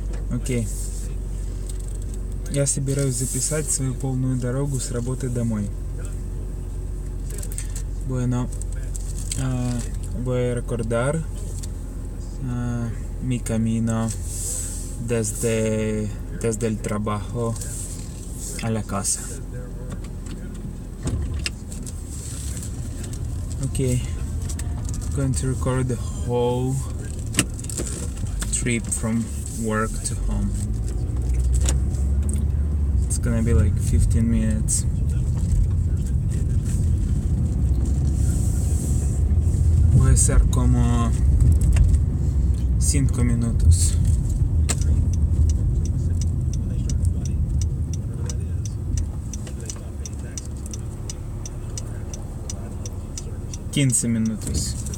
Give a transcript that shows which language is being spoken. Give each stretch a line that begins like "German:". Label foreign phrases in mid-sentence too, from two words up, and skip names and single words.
Russian: Окей. Я собираюсь записать свою полную дорогу с работы домой.
Spanish: Bueno, voy a recordar mi camino desde el trabajo a la casa.
English: Okay, I'm going to record the whole trip from work to home. It's gonna be like 15 minutes.
Spanish: Voy a ser como 5 minutos. «15 minutos».